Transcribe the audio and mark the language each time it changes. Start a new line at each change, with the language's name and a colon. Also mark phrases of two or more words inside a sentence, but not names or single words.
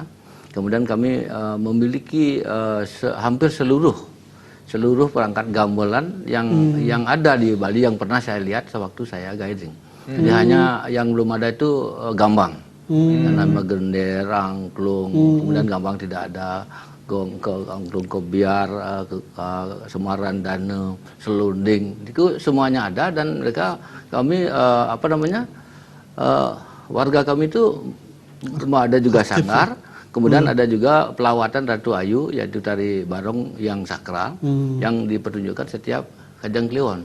Indonesian: Kemudian kami memiliki hampir seluruh perangkat gamelan yang ada di Bali yang pernah saya lihat sewaktu saya guiding. Jadi hanya yang belum ada itu gambang. Nama gender, angklung, kemudian gambang tidak ada, angklung kebiar, semaran dana, selunding, itu semuanya ada dan mereka kami warga kami itu ada juga sanggar, kemudian ada juga pelawatan Ratu Ayu yaitu tari barong yang sakral yang dipertunjukkan setiap Kajang Kliwon.